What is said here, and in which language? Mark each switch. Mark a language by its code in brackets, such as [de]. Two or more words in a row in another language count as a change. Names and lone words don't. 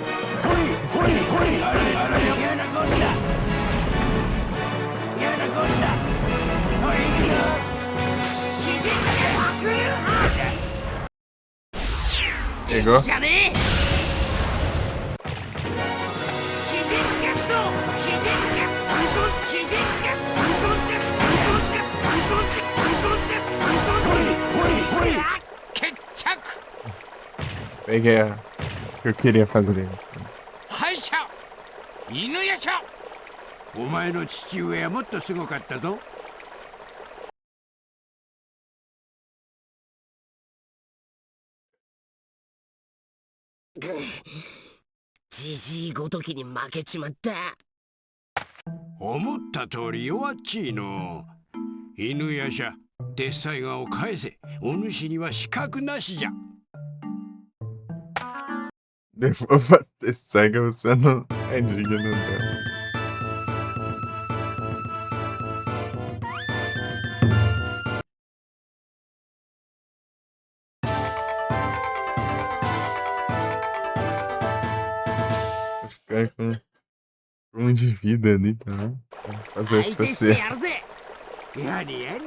[pt] Pegou? [ja] じゃねえ。決着。 [pt] Peguei o que eu queria fazer. [ja] 敗者犬やしゃ。お前の父上はもっとすごかったぞ。じじいごときに負けちまった。思った通り弱っちいの。犬やしゃ、鉄斎画を返せ。お主には資格なしじゃ。 [pt] Devolva a Tessaiga, você não é digno dela. Vou ficar com um de vida ali também. Pra fazer isso [ja] 相手して [pt] você. [ja] やるぜ。やれやれ。